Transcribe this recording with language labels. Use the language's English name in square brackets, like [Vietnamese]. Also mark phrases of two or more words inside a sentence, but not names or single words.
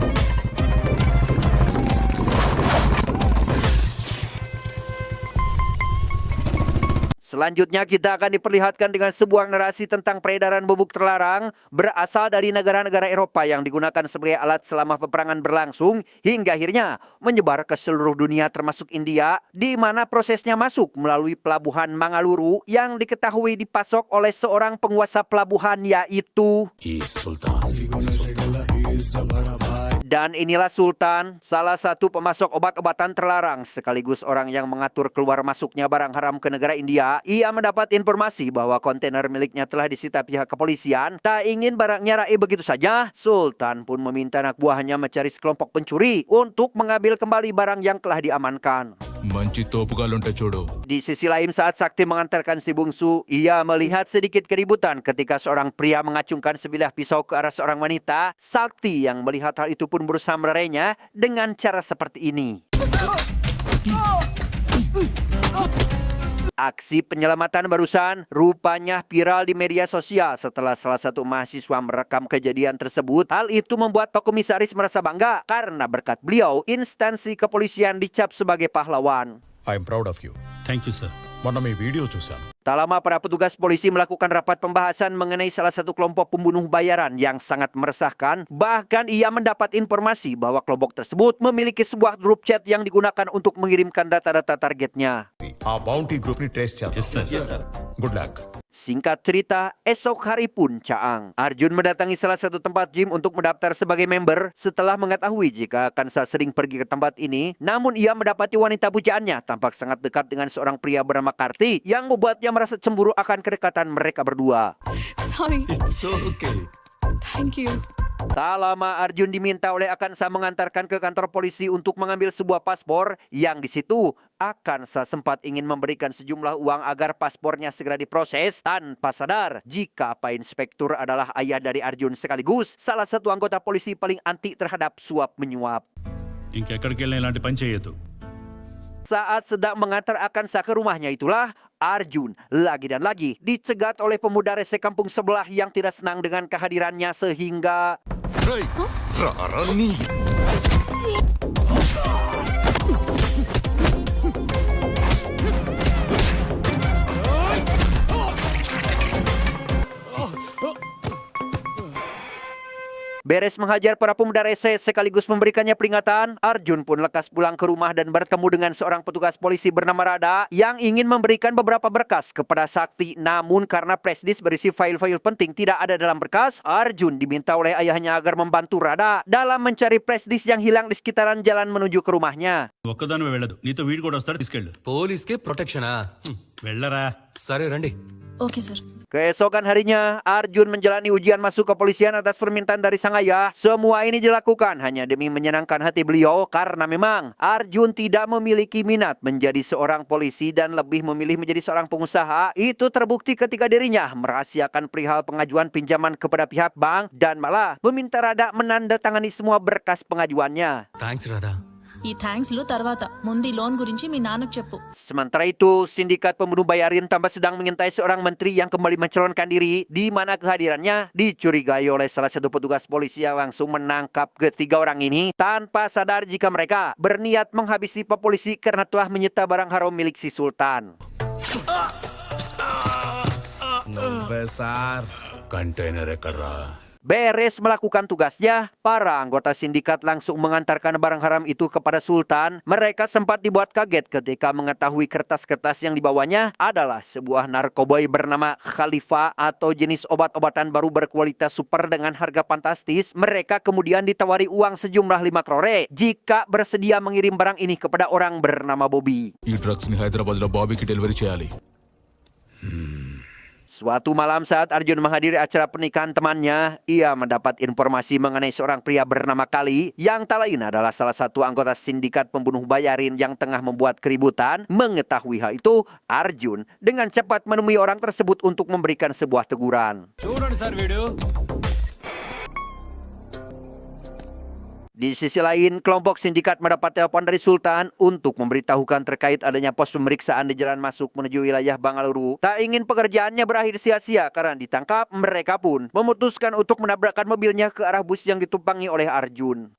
[Indonesian] Selanjutnya kita akan diperlihatkan dengan sebuah narasi tentang peredaran bubuk terlarang berasal dari negara-negara Eropa yang digunakan sebagai alat selama peperangan berlangsung hingga akhirnya menyebar ke seluruh dunia termasuk India, di mana prosesnya masuk melalui pelabuhan Mangaluru yang diketahui dipasok oleh seorang penguasa pelabuhan yaitu [Telugu] ఈ సుల్తాన్ [Indonesian] Dan inilah Sultan, salah satu pemasok obat-obatan terlarang sekaligus orang yang mengatur keluar masuknya barang haram ke negara India. Ia mendapat informasi bahwa kontainer miliknya telah disita pihak kepolisian. Tak ingin barangnya raib begitu saja, Sultan pun meminta anak buahnya mencari sekelompok pencuri untuk mengambil kembali barang yang telah diamankan. [Telugu] మంచి తోపుగాలుంటే చూడు. [Indonesian] Di sisi lain, saat Sakti mengantarkan si bungsu, ia melihat sedikit keributan ketika seorang pria mengacungkan sebilah pisau ke arah seorang wanita. Sakti yang melihat hal itu pun berusaha melerainya dengan cara seperti ini. Aksi penyelamatan barusan rupanya viral di media sosial setelah salah satu mahasiswa merekam kejadian tersebut. Hal itu membuat Pak Komisaris merasa bangga karena berkat beliau, instansi kepolisian dicap sebagai pahlawan. [English] I'm proud of you. thank you sir. [Telugu] మొన్న మీ వీడియో చూశాను. [Indonesian] Tak lama para petugas polisi melakukan rapat pembahasan mengenai salah satu kelompok pembunuh bayaran yang sangat meresahkan. Bahkan ia mendapat informasi bahwa kelompok tersebut memiliki sebuah grup chat yang digunakan untuk mengirimkan data-data targetnya. [Telugu] ఆ [English] bounty group [Telugu] ని ట్రేస్ [English] yes [Telugu] చేద్దాం. సార్. [English] good luck. [Indonesian] Singkat cerita, esok hari pun Caang, Arjun mendatangi salah satu tempat gym untuk mendaftar sebagai member setelah mengetahui jika akan sering pergi ke tempat ini. Namun ia mendapati wanita pujaannya tampak sangat dekat dengan seorang pria bernama Karti yang membuatnya merasa cemburu akan kedekatan mereka berdua. [English] Sorry. it's okay. Thank you. [Indonesian] Tak lama Arjun diminta oleh Akansa mengantarkan ke kantor polisi untuk mengambil sebuah paspor yang di situ Akansa sempat ingin memberikan sejumlah uang agar paspornya segera diproses tanpa sadar jika Pak Inspektur adalah ayah dari Arjun sekaligus salah satu anggota polisi paling anti terhadap suap menyuap. [Telugu] ఇంకెక్కడికి వెళ్ళినా ఇలాంటి పని చేయొద్దు. [Indonesian] Saat sedang mengantar Akansa ke rumahnya itulah Arjun lagi dan lagi dicegat oleh pemuda rese kampung sebelah yang tidak senang dengan kehadirannya sehingga [Telugu] రేయ్, రారా నీ. [Indonesian] beres menghajar para pemuda rese sekaligus memberikannya peringatan, Arjun pun lekas pulang ke rumah dan bertemu dengan seorang petugas polisi bernama Rada yang ingin memberikan beberapa berkas kepada Sakti. Namun karena flashdisk berisi file-file penting tidak ada dalam berkas, Arjun diminta oleh ayahnya agar membantu Rada dalam mencari flashdisk yang hilang di sekitaran jalan menuju ke rumahnya. [Telugu] ఒక్కదానివే వెళ్ళదు, నీతో వీడు కూడా వస్తాడు, తీసుకెళ్ళు. పోలీస్కే ప్రొటెక్షనా? వెళ్ళరా. సరే రండి. ఓకే సార్. [Indonesian] Keesokan harinya, Arjun menjalani ujian masuk kepolisian atas permintaan dari sang ayah. Semua ini dilakukan hanya demi menyenangkan hati beliau karena memang Arjun tidak memiliki minat menjadi seorang polisi dan lebih memilih menjadi seorang pengusaha. Itu terbukti ketika dirinya merahasiakan perihal pengajuan pinjaman kepada pihak bank dan malah meminta Rada menandatangani semua berkas pengajuannya. [English] thanks Radha. [Telugu] ఈ థ్యాంక్స్లు తర్వాత ముందు ఈ లోన్ గురించి మీ నాన్నకు చెప్పు. [Indonesian] Sementara itu, sindikat pembunuh bayarin tambah sedang mengintai seorang menteri yang kembali mencalonkan diri, di mana kehadirannya dicurigai oleh salah satu petugas polisi yang langsung menangkap ketiga orang ini tanpa sadar jika mereka berniat menghabisi Pak Polisi karena telah menyita barang haram milik si Sultan. [Telugu] నువ్వే సార్. కంటైనర్ ఎక్కడ్రా? [Indonesian] Beres melakukan tugasnya, para anggota sindikat langsung mengantarkan barang haram itu kepada Sultan. Mereka sempat dibuat kaget ketika mengetahui kertas-kertas yang dibawanya adalah sebuah narkoboy bernama Khalifa atau jenis obat-obatan baru berkualitas super dengan harga fantastis. Mereka kemudian ditawari uang sejumlah 5 crore jika bersedia mengirim barang ini kepada orang bernama Bobby. [Telugu] ఈ డ్రగ్స్ ని హైదరాబాద్ లో బాబీకి డెలివరీ చేయాలి. [Indonesian] Suatu malam saat Arjun menghadiri acara pernikahan temannya, ia mendapat informasi mengenai seorang pria bernama Kali yang tak lain adalah salah satu anggota sindikat pembunuh bayarin yang tengah membuat keributan. Mengetahui hal itu, Arjun dengan cepat menemui orang tersebut untuk memberikan sebuah teguran. [Telugu] చూడండి సార్ వీడియో. [Indonesian] Di sisi lain, kelompok sindikat mendapat telepon dari Sultan untuk memberitahukan terkait adanya pos pemeriksaan di jalan masuk menuju wilayah Bangalore. Tak ingin pekerjaannya berakhir sia-sia karena ditangkap, mereka pun memutuskan untuk menabrakkan mobilnya ke arah bus yang ditumpangi oleh Arjun.